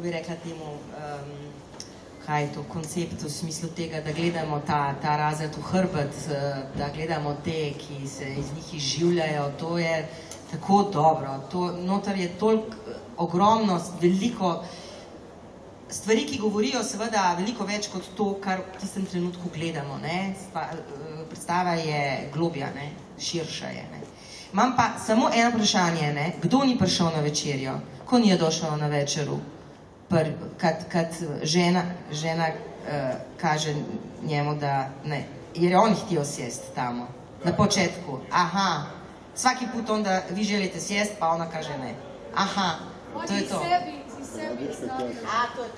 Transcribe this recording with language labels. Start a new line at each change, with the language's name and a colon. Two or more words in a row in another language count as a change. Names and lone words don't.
Slovenian: bi rekla temu, kaj je to koncept v smislu tega, da gledamo ta razred v hrbet, da gledamo te, ki se iz njih izživljajo, to je tako dobro, noter je toliko ogromno, veliko stvari, ki govorijo seveda veliko več kot to, kar v tistem trenutku gledamo, predstava je globja, širša je. Imam pa samo eno vprašanje, kdo ni prišel na večerjo,
Croatian: ko ni došel na večeru, kad žena kaže njemu, da ne, jer on htio sjest tamo, na početku, aha, svaki put onda vi želite sjest, pa ona kaže ne, aha, to je to. A, to je to.